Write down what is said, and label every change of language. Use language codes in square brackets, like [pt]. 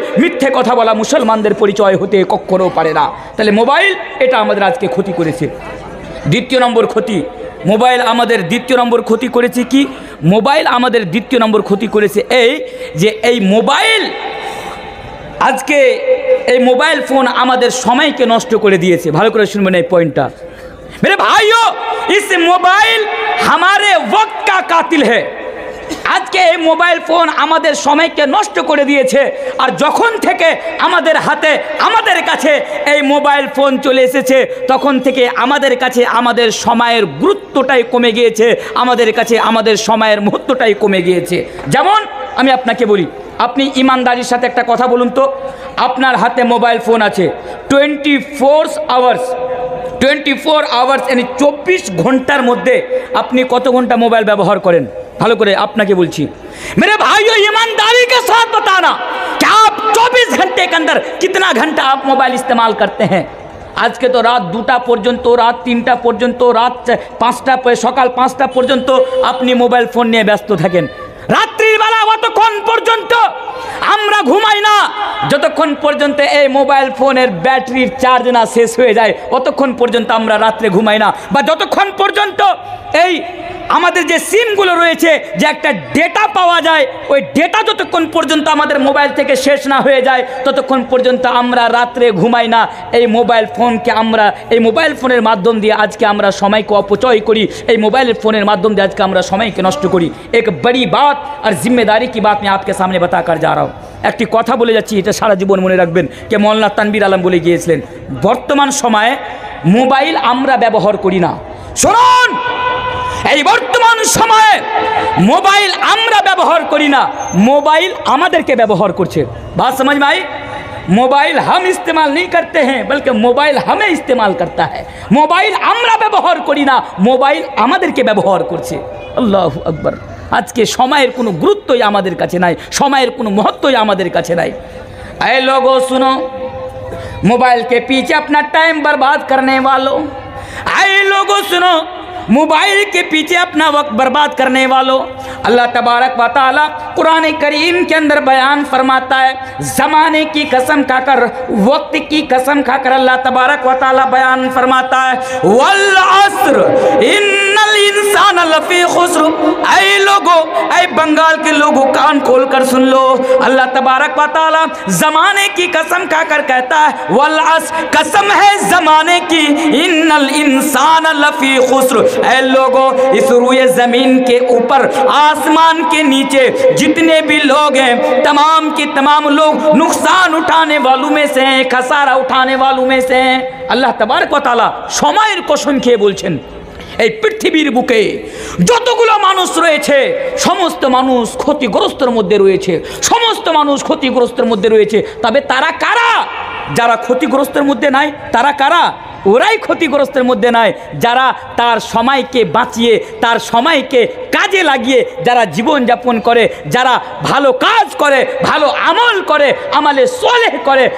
[bn] মিথ্যে কথা বলা মুসলমানদের পরিচয় হতে কখনো পারে না। তাহলে মোবাইল এটা আমাদের আজকে ক্ষতি করেছে। দ্বিতীয় নম্বর ক্ষতি, মোবাইল আমাদের দ্বিতীয় নম্বর ক্ষতি করেছে কি, মোবাইল আমাদের দ্বিতীয় নম্বর ক্ষতি করেছে এই যে এই মোবাইল আজকে এই মোবাইল ফোন আমাদের সময়কে নষ্ট করে দিয়েছে। ভালো করে শুনবেন এই পয়েন্টটা [hi] मेरे भाइयों, इस मोबाइल हमारे वक्त का कातिल है। [bn] আজকে এই মোবাইল ফোন আমাদের সময়কে নষ্ট করে দিয়েছে। আর যখন থেকে আমাদের হাতে আমাদের কাছে এই মোবাইল ফোন চলে এসেছে তখন থেকে আমাদের কাছে আমাদের সময়ের গুরুত্বটাই কমে গিয়েছে, আমাদের কাছে আমাদের সময়ের মুহূর্তটাই কমে গিয়েছে। যেমন আমি আপনাকে বলি, আপনি ইমানদারির সাথে একটা কথা বলুন তো, আপনার হাতে মোবাইল ফোন আছে 24 আওয়ার্স, 24 আওয়ার্স यानी 24 ঘন্টার মধ্যে আপনি কত ঘন্টা মোবাইল ব্যবহার করেন? ভালো করে আপনাকে বলছি [hi] मेरे भाइयों, ईमानदारी के साथ बताना कि आप 24 घंटे के अंदर कितना घंटा आप मोबाइल इस्तेमाल करते हैं। आज के तो [bn] रात 2टा পর্যন্ত, রাত 3টা পর্যন্ত, রাত 5টা সকাল 5টা পর্যন্ত আপনি মোবাইল ফোন নিয়ে ব্যস্ত থাকেন। রাত্রির বেলা অতক্ষণ পর্যন্ত আমরা ঘুমাই না যতক্ষণ পর্যন্ত এই মোবাইল ফোনের ব্যাটারির চার্জ না শেষ হয়ে যায়, অতক্ষণ পর্যন্ত আমরা রাত্রে ঘুমাই না। বা যতক্ষণ পর্যন্ত এই আমাদের যে সিমগুলো রয়েছে যে একটা ডেটা পাওয়া যায়, ওই ডেটা যতক্ষণ পর্যন্ত আমাদের মোবাইল থেকে শেষ না হয়ে যায় ততক্ষণ পর্যন্ত আমরা রাত্রে ঘুমাই না। এই মোবাইল ফোনকে আমরা এই মোবাইল ফোনের মাধ্যম দিয়ে আজকে আমরা সময়কে অপচয় করি, এই মোবাইল ফোনের মাধ্যম দিয়ে আজকে আমরা সময়কে নষ্ট করি। [hi] এক বড়ি বাত আর জিম্মেদারি কি বাত [bn] আমি আপনাকে সামনে [hi] বাতা কর যা रहा हूं। [bn] একটি কথা বলে যাচ্ছি, এটা সারা জীবন মনে রাখবেন, কে মৌলানা তানভীর আলম বলে গিয়েছিলেন, বর্তমান সময়ে মোবাইল আমরা ব্যবহার করি না। শুনুন, এই বর্তমান সময়ে মোবাইল আমরা ব্যবহার করি না, মোবাইল আমাদেরকে ব্যবহার করছে। [hi] बात समझ में आई? मोबाइल हम इस्तेमाल नहीं करते हैं बल्कि मोबाइल हमें इस्तेमाल करता है। [bn] मोबाइल আমরা ব্যবহার করি না, মোবাইল আমাদেরকে ব্যবহার করছে। আল্লাহু আকবার। আজকে সময়ের কোনো গুরুত্বই আমাদের কাছে নাই, সময়ের কোনো महत्वই আমাদের কাছে নাই। [hi] ऐ लोगों सुनो, मोबाइल के पीछे अपना टाइम बर्बाद करने वालों, ऐ लोगों सुनो, मोबाइल के पीछे अपना वक्त बर्बाद करने वालों, अल्लाह तबारक व तआला कुरान करीम के अंदर बयान फरमाता है, ज़माने की कसम खाकर, वक्त की कसम खाकर अल्लाह तबारक व तआला बयान फरमाता है, [ar] वल अस्र इन्नल इंसान लफी खुस्र। [hi] ऐ लोगों, ऐ बंगाल के लोगों, कान खोल कर सुन लो, अल्लाह तबारक व तआला ज़माने की कसम खाकर कहता है, [ar] वल अस्र, [hi] कसम है ज़माने की, [ar] इन्नल इंसान लफी खुस्र। [hi] ऐ लोगों, इस रूए ज़मीन के ऊपर, आसमान के नीचे जितने भी लोग हैं, तमाम के तमाम लोग नुकसान उठाने वालों में से हैं, खसारा उठाने वालों में से हैं। [bn] अल्लाह तबारक व तआला সময়ের কসম খেয়ে বলছেন, এই পৃথিবীর বুকে যতগুলো মানুষ রয়েছে সমস্ত মানুষ ক্ষতিগ্রস্তের মধ্যে রয়েছে, সমস্ত মানুষ ক্ষতিগ্রস্তের মধ্যে রয়েছে। তবে তারা কারা? যারা ক্ষতিগ্রস্তের মধ্যে নাই তারা কারা? ওরাই ক্ষতিগ্রস্তের মধ্যে নাই যারা তার সময়কে বাঁচিয়ে, তার সময়কে কাজে লাগিয়ে যারা জীবনযাপন করে, যারা ভালো কাজ করে, ভালো আমল করে, আমালে সোলেহ করে।